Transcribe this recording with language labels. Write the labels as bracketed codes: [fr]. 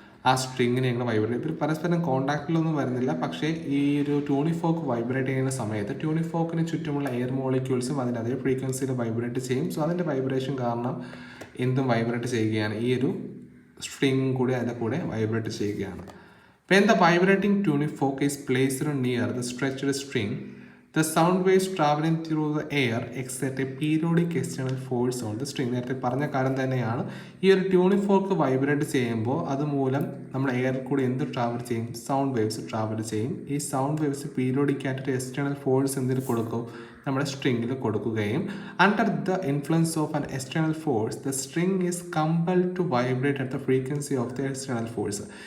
[ml] ആ സ്ട്രിങ്ങിനെ കൂടെ വൈബ്രേറ്റ്. ഇവർ പരസ്പരം കോൺടാക്റ്റിലൊന്നും വരുന്നില്ല. പക്ഷേ ഈ ഒരു ട്യൂണിംഗ് ഫോർക്ക് വൈബ്രേറ്റ് ചെയ്യുന്ന സമയത്ത് ട്യൂണിംഗ് ഫോക്കിന് ചുറ്റുമുള്ള എയർ മോളിക്യൂൾസും അതിൻ്റെ അതേ ഫ്രീക്വൻസിയിൽ വൈബ്രേറ്റ് ചെയ്യും. സോ അതിൻ്റെ വൈബ്രേഷൻ കാരണം എന്തും വൈബ്രേറ്റ് ചെയ്യുകയാണ്. ഈ ഒരു സ്ട്രിങ്ങും കൂടി അതിൻ്റെ കൂടെ വൈബ്രേറ്റ് ചെയ്യുകയാണ്. [en] When the vibrating tuning fork is placed near the stretched string, the sound waves traveling through the air exert a periodic external force on the string. [ml] നേരത്തെ പറഞ്ഞ കാര്യം തന്നെയാണ്. ഈ ഒരു ട്യൂണിംഗ് ഫോർക്ക് വൈബ്രേറ്റ് ചെയ്യുമ്പോൾ അതുമൂലം നമ്മൾ എയറിൽ കൂടി എന്ത് ട്രാവൽ ചെയ്യും? സൗണ്ട് വേവ്സ് ട്രാവൽ ചെയ്യും. ഈ സൗണ്ട് വേവ്സ് പീരിയോഡിക് ആയിട്ട് എക്സ്റ്റേണൽ ഫോഴ്സ് എന്തിന് കൊടുക്കും? നമ്മുടെ സ്ട്രിങ്ങിൽ കൊടുക്കുകയും [en] Under the influence of an external force the string is compelled to vibrate at the frequency of the external force.